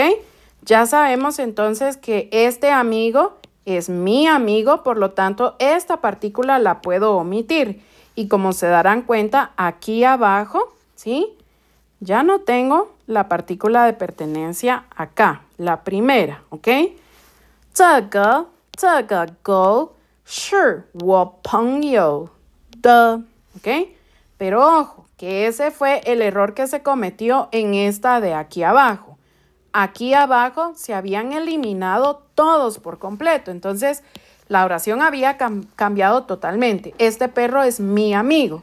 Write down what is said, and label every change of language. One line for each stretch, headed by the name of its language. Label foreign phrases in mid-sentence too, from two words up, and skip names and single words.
Spanish: Ya sabemos entonces que este amigo es mi amigo, por lo tanto, esta partícula la puedo omitir. Y como se darán cuenta, aquí abajo, ¿sí? Ya no tengo la partícula de pertenencia acá, la primera, ¿ok?
Chinese: 这个狗是我朋友的,
Spanish: ¿ok? Pero ojo, que ese fue el error que se cometió en esta de aquí abajo. Aquí abajo se habían eliminado todos por completo. Entonces, la oración había cambiado totalmente. Este perro es mi amigo.